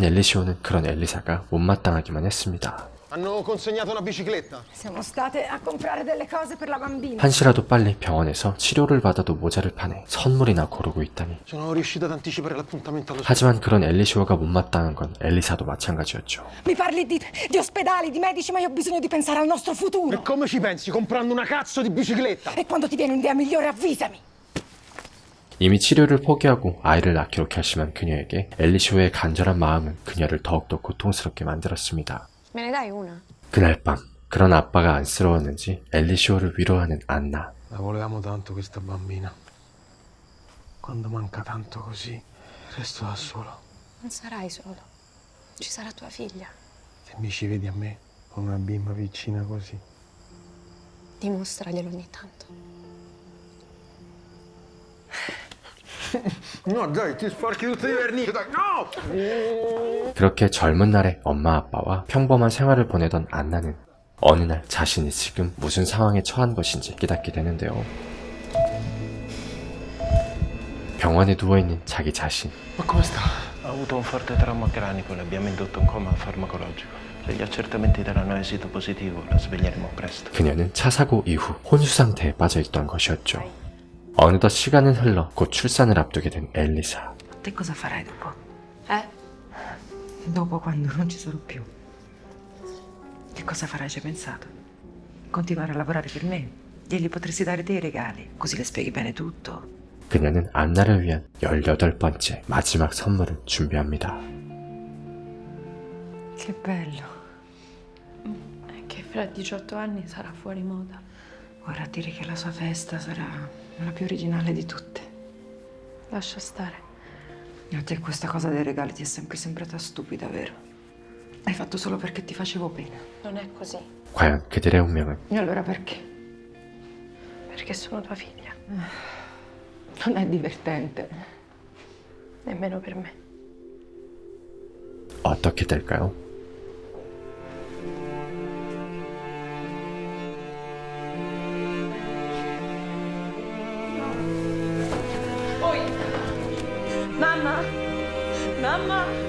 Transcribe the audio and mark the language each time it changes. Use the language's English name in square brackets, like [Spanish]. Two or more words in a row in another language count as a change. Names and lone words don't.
[Italian] Il cellulare... [Korean] 하지만 엘리시오는 그런 엘리사가 못마땅하기만 했습니다. [Italian] Hanno consegnato una bicicletta. Siamo state a comprare delle cose per la bambina. [Korean] 한시라도 빨리 병원에서 치료를 받아도 모자를 파네 선물이나 고르고 있다니. [Italian] Sono riuscito ad anticipare l'appuntamento allo [Korean] 하지만 그런 엘리시오가 못마땅한 건 엘리사도 마찬가지였죠. [Italian] Mi parli di ospedali, di medici, ma io ho bisogno di pensare al nostro futuro. E come ci pensi comprando una cazzo di bicicletta? E quando ti viene un'idea migliore avvisami. [Korean] 이미 치료를 포기하고 아이를 낳기로 결심한 그녀에게 엘리시오의 간절한 마음은 그녀를 더욱더 고통스럽게 만들었습니다. [Italian] Me ne dai una? [Korean] 그날 밤 그런 아빠가 안쓰러웠는지 엘리시오를 위로하는 안나. [Italian] La volevamo tanto questa bambina. Quando manca tanto così, resto da solo. Non sarai solo. Ci sarà tua figlia. Se mi ci vedi a me con una bimba piccina così. Dimostraglielo ogni tanto. No, dai, ti sporchi tutti i vernici, dai, no! [Korean] 그렇게 젊은 날의 엄마 아빠와 평범한 생활을 보내던 안나는 어느 날 자신이 지금 무슨 상황에 처한 것인지 깨닫게 되는데요. 병원에 누워있는 자기 자신. [Italian] Ma come sta? Ha avuto un forte trauma cranico, le abbiamo indotto un coma farmacologico. Se gli accertamenti daranno esito positivo, la sveglieremo presto. [Korean] 그녀는 차 사고 이후 혼수 상태에 빠져있던 것이었죠. 어느덧 시간은 흘러 곧 출산을 앞두게 된 엘리사. [Italian] Te cosa farai dopo? Dopo Quando non ci sarò più. Che cosa farai? Ci hai pensato? Continuare a lavorare per me? Glieli potresti dare dei regali, così le spieghi bene tutto. [Korean] 그녀는 안나를 위한 18번째 마지막 선물을 준비합니다. [Italian] Che bello. È che fra 18 anni sarà fuori moda. Vorrà dire che la sua festa sarà la più originale di tutte. Lascia stare. A te questa cosa dei regali ti è sempre sembrata stupida, vero? Hai fatto solo perché ti facevo pena. Non è così. [Korean] 과연 그들의 운명은 [Italian] E allora perché? Perché sono tua figlia. Non è divertente. Nemmeno per me. [Korean] 어떻게 될까요? [Italian] Mamma! Mamma!